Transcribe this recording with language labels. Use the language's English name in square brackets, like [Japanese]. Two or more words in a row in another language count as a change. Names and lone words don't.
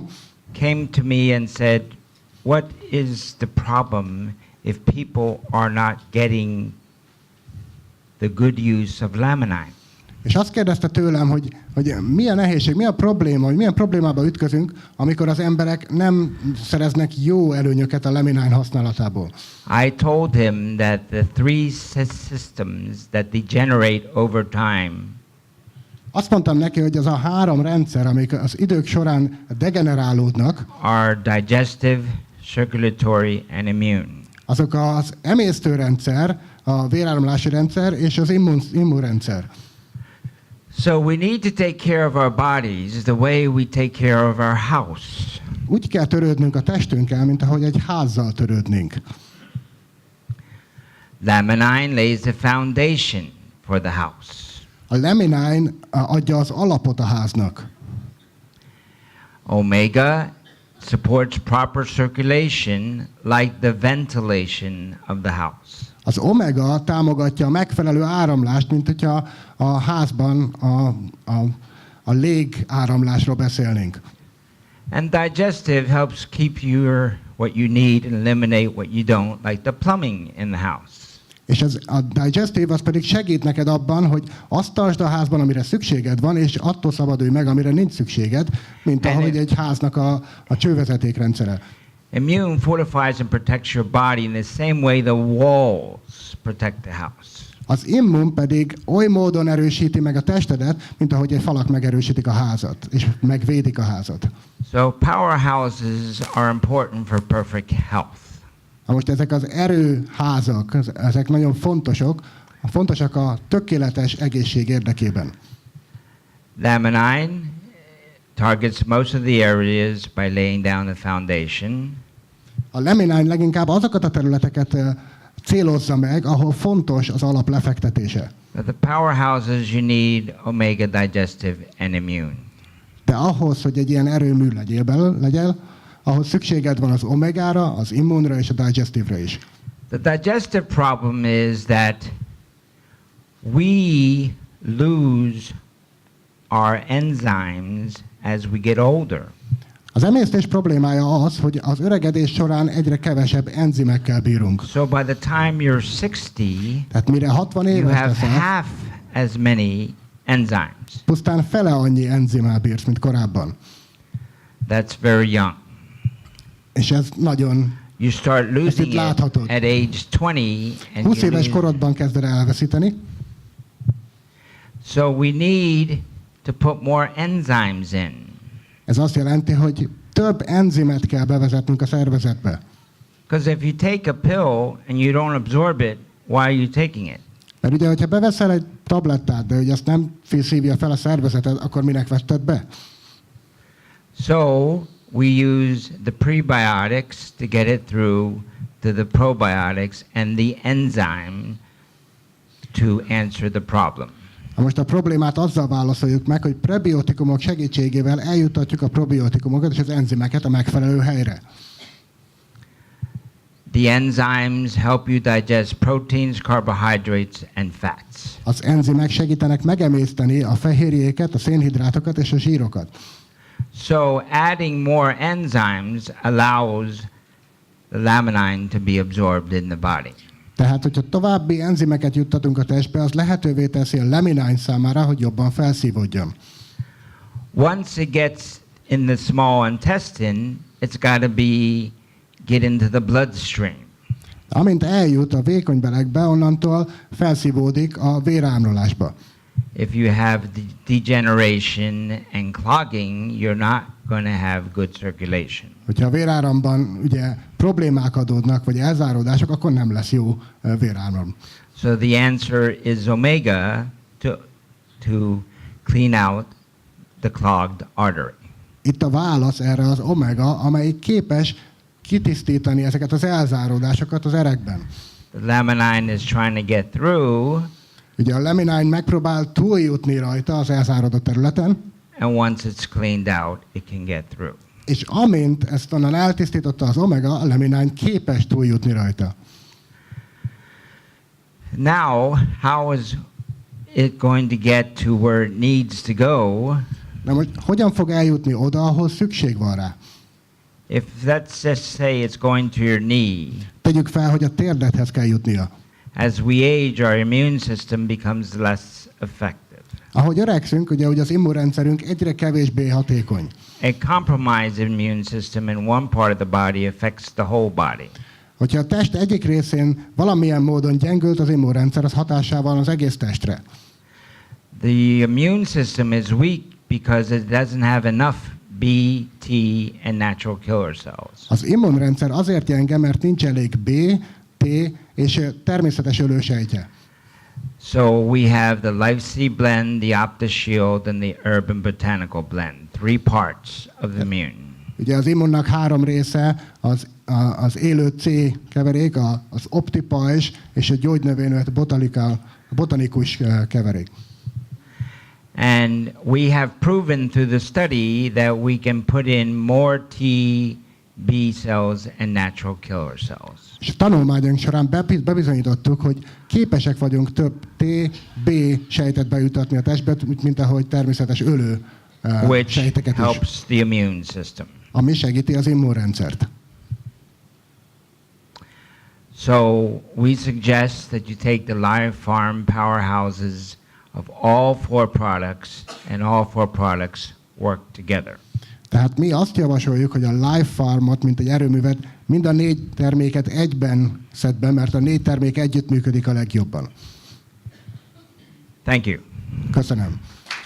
[English] came to me and said, what is the problem if people are not getting the good use of laminine? [Hungarian] és azt kérdezte tőlem, hogy mi a nehézség, mi a probléma, hogy milyen problémába ütközünk, amikor az emberek nem szereznek jó előnyöket a laminine használatából. [English] I told him that the three systems that degenerate over time [Hungarian] Azt mondtam neki, hogy az a 3 rendszer, amik az idők során degenerálódnak, [English] are digestive, circulatory, and immune. [Hungarian] azok az emésztőrendszer, a véráramlási rendszer és az immunrendszer. [English] So we need to take care of our bodies the way we take care of our house. [Hungarian] Úgy kell törődnünk a testünkkel, mint ahogy egy házzal törődnénk. [English] Laminine lays the foundation for the house. [Hungarian] A laminine adja az alapot a háznak. [English] Omega supports proper circulation like the ventilation of the house. [Hungarian] Az omega támogatja a megfelelő áramlást, mint hogyha a házban a légáramlásról beszélnénk. [English] And digestive helps keep what you need and eliminate what you don't, like the plumbing in the house. [Hungarian] És a digestive az pedig segít neked abban, hogy azt tartsd a házban, amire szükséged van, és attól szabadulj meg, amire nincs szükséged, mint ahogy egy háznak a csővezetékrendszere. [English] Immune fortifies and protects your body in the same way the walls protect the house. [Hungarian] Az immun pedig oly módon erősíti meg a testedet, mint ahogy egy falak megerősítik a házat, és megvédik a házat. [English] So powerhouses are important for perfect health. [Hungarian] Most ezek az erőházak, ezek nagyon fontosak a tökéletes egészség érdekében. [English] Laminine targets most of the areas by laying down the foundation. [Hungarian] A laminine leginkább azokat a területeket célozza meg, ahol fontos az alap lefektetése. [English] But the powerhouses you need omega digestive and immune. [Hungarian] De ahhoz, hogy egy ilyen erőmű legyél, ahhoz szükséged van az omegára, az immunra és a digestive-ra is. [English] The digestive problem is that we lose our enzymes as we get older. [Hungarian] Az emésztés problémája az, hogy az öregedés során egyre kevesebb enzimekkel bírunk. [English] So by the time you're 60, [Hungarian] Tehát mire 60 [English] you [Hungarian] éves [English] have [Hungarian] leszel, [English] half as many enzymes. [Hungarian] pusztán fele annyi enzimmel bírsz, mint korábban. [English] That's very young. [Hungarian] És ez nagyon... [English] You start losing it [Hungarian] láthatod. [English] at age 20 and [Hungarian] 20 [English] you [Hungarian] éves [English] lose. [Hungarian] korodban kezded elveszíteni, [English] So we need to put more enzymes in. [Hungarian] ez azt jelenti, hogy több enzimet kell bevezetnünk a szervezetbe. [English] Because if you take a pill and you don't absorb it, why are you taking it? [Hungarian] Mert ugye, hogyha beveszel egy tablettát, de hogy azt nem szívja fel a szervezeted, akkor minek vetted be? [English] So we use the prebiotics to get it through to the probiotics and the enzyme to answer the problem. [Hungarian] Na most a problémát azzal válaszoljuk meg, hogy prebiotikumok segítségével eljuttatjuk a probiotikumokat és az enzimeket a megfelelő helyre. [English] The enzymes help you digest proteins, carbohydrates, and fats. [Hungarian] Az enzimek segítenek megemészteni a fehérjéket, a szénhidrátokat és a zsírokat. [English] So adding more enzymes allows the laminine to be absorbed in the body. [Hungarian] Tehát, hogyha további enzimeket juttatunk a testbe, az lehetővé teszi a laminine számára, hogy jobban felszívódjon. [English] Once it gets in the small intestine, it's got to get into the bloodstream. [Hungarian] Amint eljut a vékony belegbe, onnantól felszívódik a véráramlásba. [English] If you have degeneration and clogging, you're not going to have good circulation. [Hungarian] Hogyha a véráramban ugye problémák adódnak, vagy elzáródások, akkor nem lesz jó véráram. [English] So the answer is omega to clean out the clogged artery. [Hungarian] Itt a válasz erre az omega, amelyik képes kitisztítani ezeket az elzáródásokat az erekben. [English] The laminine is trying to get through, [Hungarian] Ugye a laminine megpróbál túljutni rajta az elzáródott területen, [English] and once it's cleaned out, it can get through. [Hungarian] és amint ezt onnan eltisztította az omega, a laminine képes túljutni rajta. [English] Now, how is it going to get to where it needs to go? [Hungarian] Na most hogyan fog eljutni oda, ahol szükség van rá? [English] If let's just say it's going to your knee, [Hungarian] Tegyük fel, hogy a térdethez kell jutnia. [English] as we age, our immune system becomes less effective. [Hungarian] Ahogy öregszünk, ugye az immunrendszerünk egyre kevésbé hatékony. [English] A compromised immune system in one part of the body affects the whole body. [Hungarian] Hogyha a test egyik részén valamilyen módon gyengült az immunrendszer, az hatással van az egész testre. [English] The immune system is weak because it doesn't have enough B, T, and natural killer cells. [Hungarian] Az immunrendszer azért gyenge, mert nincs elég B, T és természetes ölősejtje. [English] So we have the Life C blend, the OptiShield, and the Herb and Botanical blend. 3 parts of the immune. [Hungarian] Ugye az immunnak 3 része, az élő C keverék, az optipajzs és a gyógynövényöt botanikus keverék. [English] And we have proven through the study that we can put in more T, B cells and natural killer cells. [Hungarian] És a tanulmányunk során bebizonyítottuk, hogy képesek vagyunk több T, B sejtet bejutatni a testbe, mint ahogy természetes ölő [English] Which [Hungarian] sejteket is, [English] helps the immune system. [Hungarian] ami segíti az immunrendszert. [English] So we suggest that you take the Live Farm powerhouses of all 4 products, and all 4 products work together. [Hungarian] Tehát mi azt javasoljuk, hogy a Live Farmot, mint egy erőművet, mind a 4 terméket egyben szed be, mert a 4 termék együtt működik a legjobban. [English] Thank you. [Hungarian] Köszönöm.